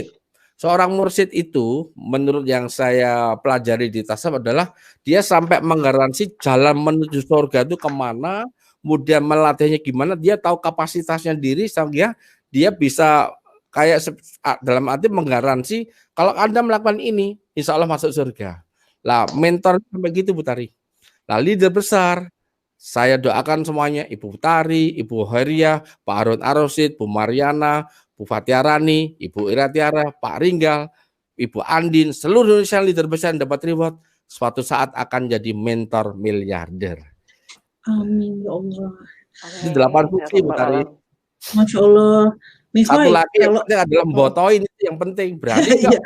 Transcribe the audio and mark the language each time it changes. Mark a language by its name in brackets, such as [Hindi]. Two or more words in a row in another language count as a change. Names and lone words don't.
[Indonesian] Seorang mursyid itu menurut yang saya pelajari di tasawuf adalah dia sampai menggaransi jalan menuju surga itu kemana, kemudian melatihnya gimana, dia tahu kapasitasnya diri sehingga dia bisa kayak dalam arti menggaransi kalau Anda melakukan ini, [Arabic] insya Allah [Indonesian] masuk surga. Lah mentor sampai gitu Bu Tari. Lah leader besar, saya doakan semuanya, Ibu Tari, Ibu Hoiriah, Pak Harun Ar-Rasyid, Bu Mariana, Bu Fatiarani, Ibu Ira Tiara, Pak Ringgal, Ibu Andin, seluruh Indonesia leader besar yang dapat reward, suatu saat akan jadi mentor miliarder. [Arabic] Amin ya Allah. [Indonesian] Ini 8 bukti Bu Tari. [Arabic] Masya Allah. [Indonesian] Satu lagi yang penting adalah membotoin, itu yang penting. Berarti